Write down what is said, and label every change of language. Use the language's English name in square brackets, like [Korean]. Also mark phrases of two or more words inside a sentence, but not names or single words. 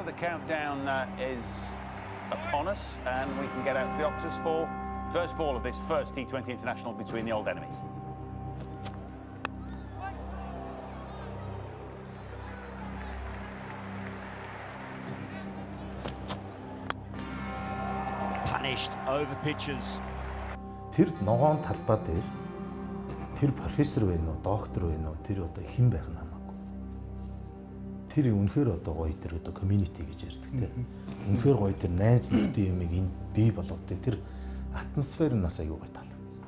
[English] The countdown is upon us, and we can get out to the Optus for first ball of this first T20 international between the old enemies. Punished over pitches. [Mongolian] Тэр ногоон талбай дээр тэр профессор байна уу, доктор байна уу, тэр одоо хэн байх нь хамаагүй. Тэр үнэхээр одоо гоё тэр одоо community гэж ярьдаг тийм. Үнэхээр гоё тэр найз нөхдийн юмыг энэ бий болгодог тэр атмосфер нь бас аюу гоё таалагдсан.